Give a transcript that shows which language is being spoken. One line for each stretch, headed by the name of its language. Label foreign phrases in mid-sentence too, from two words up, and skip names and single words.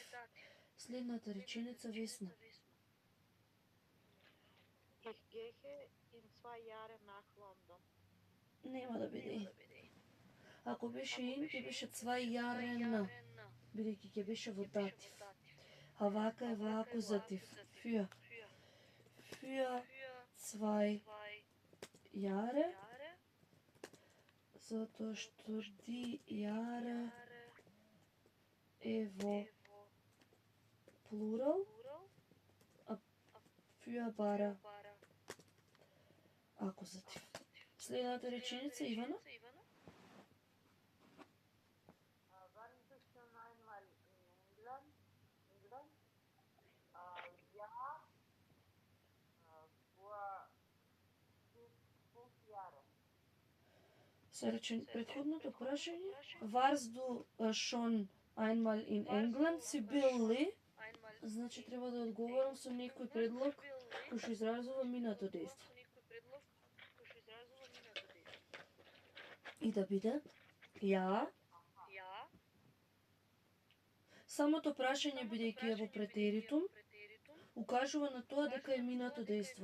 Macedonian: Следната реченица Весна.
German: Ich gehe in 2 Jahren nach London.
Macedonian: Нема да биде. Ако беше in, ќе беше 2 Jahre, бидејќи ќе беше во датив. А вака е во акузатив.
German: Für 2 Jahre,
Macedonian: затоа што
German: die Jahre
Macedonian: е во плурал, а für бара акузатив. Следната реченица, Ивана.
German: Wann bist du einmal in England? Ja, vor 5 Jahren.
Macedonian: Се рече предходното прашање.
German: Warst du schon einmal in England?
Macedonian: Си бил ли? Значи треба да одговорам со некој предлог кој што изразува минато дејство. И да биде ја. Самото прашање, бидејќи е во претеритум, укажува на тоа дека е минато дејство.